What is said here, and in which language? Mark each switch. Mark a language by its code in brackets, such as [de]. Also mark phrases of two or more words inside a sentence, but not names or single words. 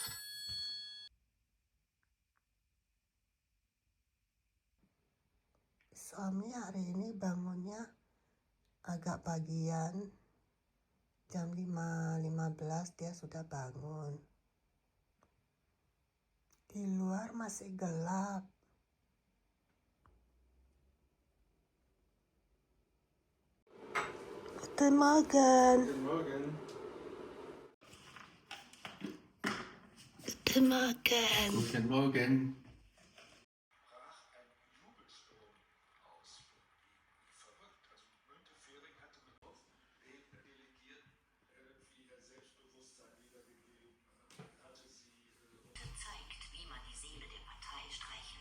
[id] Suami hari ini bangunnya agak pagian, jam 5.15 dia sudah bangun. Di luar masih gelap. [de] Guten Morgen. Guten Morgen. Guten Morgen. Guten Morgen. Zeigt, wie man die Seele der Partei streichelt.